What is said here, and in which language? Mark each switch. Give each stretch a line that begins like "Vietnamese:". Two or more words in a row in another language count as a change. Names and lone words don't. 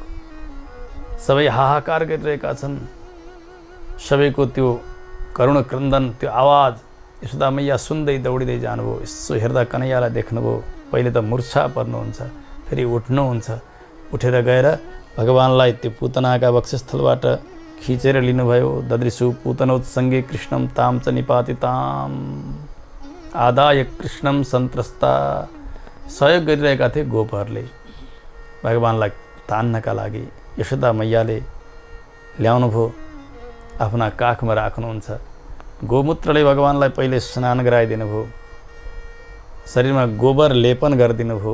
Nepali: सबै हाहाकार गरिरहेका छन्। सबैको त्यो करुण क्रन्दन, त्यो आवाज यशोदा मैया सुन्दै दौडिँदै जानुभयो। यसो हेर्दा कन्हैयालाई देख्नुभयो। पहिले त मूर्छा पर्नुहुन्छ, फेरि उठ्नुहुन्छ। उठेर गएर भगवानलाई त्यो पुतनाका वक्षस्थलबाट खिचेर लिनुभयो।
Sanskrit: ददृशु पूतनोत्सङ्गे कृष्णम ताम च निपातिताम आदाय कृष्णम सन्त्रस्ता।
Nepali: सहयोग गरिरहेका थिए गोपहरूले भगवानलाई तान्नका लागि। यशोदा मैयाले ल्याउनुभयो, आफ्ना काखमा राख्नुहुन्छ। गोमूत्रले भगवानलाई पहिले स्नान गराइदिनु भयो, शरीरमा गोबर लेपन गरिदिनु भयो।